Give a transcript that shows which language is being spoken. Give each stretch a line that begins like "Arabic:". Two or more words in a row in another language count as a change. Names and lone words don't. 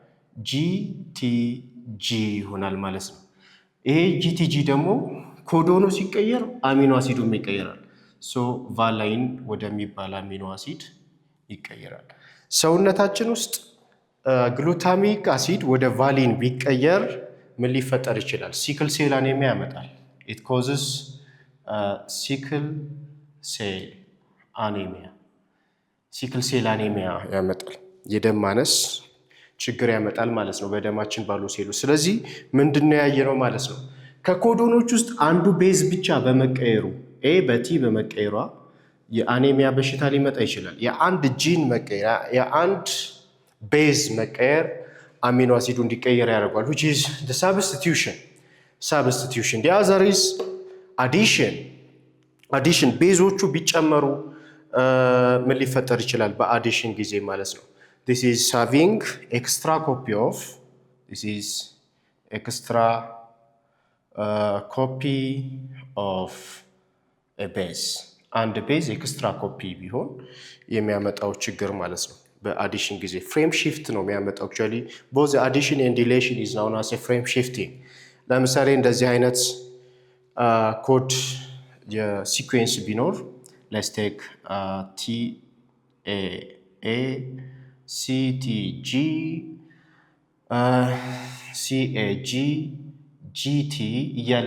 Amharic: GTG ይሆናል ማለት ነው። ይሄ GTG ደግሞ ኮዶኑ ሲቀየር አሚኖ አሲዱም ይቀየራል። ቫላይን ወደሚባል አሚኖ አሲድ ይቀየራል። ሰውነታችን ውስጥ ግሉታሚክ አሲድ ወደ ቫሊን ቢቀየር ምን ሊፈጠር ይችላል?
English: sickle cell anemia
Amharic: ያመጣል።
English: it causes sickle cell anemia
Amharic: ያመጣል። የደም ማነስ ችግር ያመጣል ማለት ነው በደማችን ባሉ ሴሎች። ስለዚህ ምንድነው ያየነው ማለት ነው? ከኮዶኖች ውስጥ አንዱ ቤዝ ብቻ በመቀየሩ ኤ በቲ በመቀየሯ የአኔሚያ በሽታ ሊመጣ ይችላል። የአንድ ጂን መቀየር፣ የአንድ ቤዝ መቀየር አሚኖ አሲዱ እንዲቀየር ያደርጓል።
English: which is the substitution. the other is addition
Amharic: ቤዞቹ ቢጨመሩ ምን ሊፈጠር ይችላል? በአዲሽን ጊዜ ማለት ነው።
English: this is having extra copy of a base.
Amharic: አንድ ቤዝ
English: extra copy
Amharic: ቢሆን የሚያመጣው ችግር ማለት ነው። በአዲሽን ጊዜ
English: frame shift
Amharic: ነው የሚያመጣው።
English: actually both addition and deletion is known as a frame shifting.
Amharic: ለምሳሌ እንደዚህ አይነት ኮድ የሲኩዌንስ ቢኖር
English: let's take
Amharic: TAA CTG CAG GT እያለ